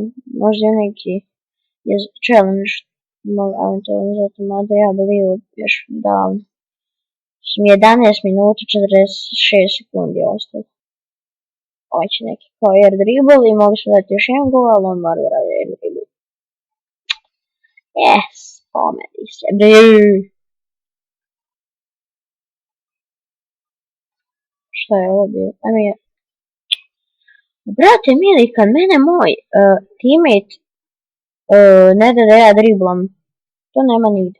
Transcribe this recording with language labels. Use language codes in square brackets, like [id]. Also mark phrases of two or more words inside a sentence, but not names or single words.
[sr] Možda je neki challenge. Eventualno zato mada ja bilivu još davno. 11 minuta 46 sekundi ostalo. Ovaj će neki kao [en] air dribble [sr] i mogu se dati još jedan gol, ali on mora da radi [en] air dribble. Yes, [sr] pomeri se, Šta je ovo bilo? Brate mili, kad mene moj teammate ne da ja driblam, to nema nigde.